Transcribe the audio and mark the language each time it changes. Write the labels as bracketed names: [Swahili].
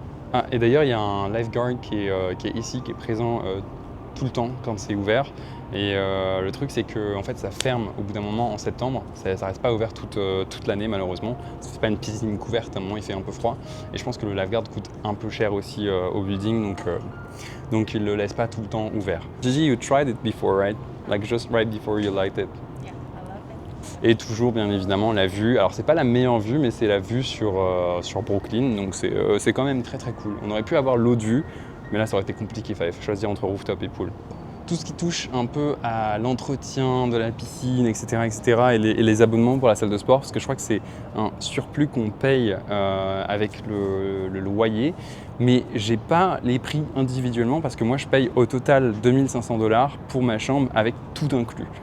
[French] Ah, et d'ailleurs, il y a un lifeguard qui est ici, qui est présent tout le temps quand c'est ouvert. Et le truc, c'est que en fait, ça ferme au bout d'un moment en septembre. Ça reste pas ouvert toute l'année, malheureusement. C'est pas une piscine couverte, à un moment, il fait un peu froid. Et je pense que le lifeguard coûte un peu cher aussi au building, donc il le laisse pas tout le temps ouvert. [English] Gigi, you tried it before, right? Like just right before you liked it. Yeah, I love it. [French] Et toujours, bien évidemment, la vue. Alors, c'est pas la meilleure vue, mais c'est la vue sur Brooklyn. Donc, c'est quand même très très cool. On aurait pu avoir l'autre vue, mais là, ça aurait été compliqué. Il fallait choisir entre rooftop et pool. Tout ce qui touche un peu à l'entretien de la piscine, etc., et les abonnements pour la salle de sport, parce que je crois que c'est un surplus qu'on paye avec le loyer, mais j'ai pas les prix individuellement parce que moi je paye au total 2500$ pour ma chambre avec tout inclus.